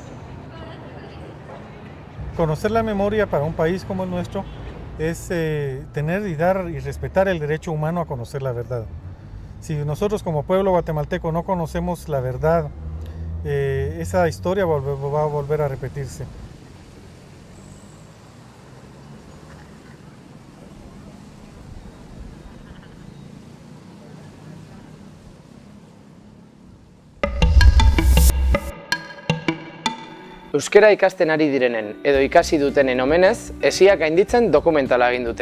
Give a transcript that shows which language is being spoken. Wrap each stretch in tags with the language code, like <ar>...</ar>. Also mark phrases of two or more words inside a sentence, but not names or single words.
<es>Conocer la memoria para un país como el nuestro es tener y dar y respetar el derecho humano a conocer la verdad. Si nosotros como pueblo guatemalteco no conocemos la verdad, esa historia va a volver a repetirse.</es> <eu>Euskera ikasten ari direnen edo ikasi dutenen omenez, Hesiak gainditzen dokumentala egin dute.</eu>